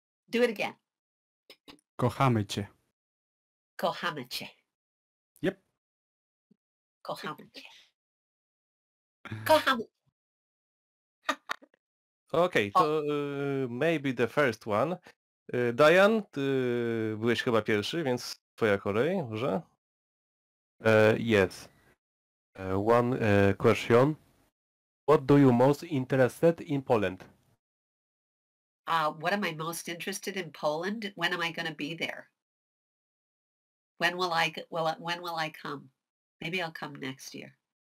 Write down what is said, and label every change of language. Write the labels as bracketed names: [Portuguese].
[English] Do it again. [Polish] Kochamy cię. Kochamy cię. [English] Yep. [Polish] Kochamy cię. Kochamy. [English] Okej, to maybe the first one. [Polish] Diane, ty byłeś chyba pierwszy, więc twoja kolej, może? [English] Yes. One question. What do you most interested in Poland? What am I most interested in Poland? When am I going to be there? When will I come? Maybe I'll come next year.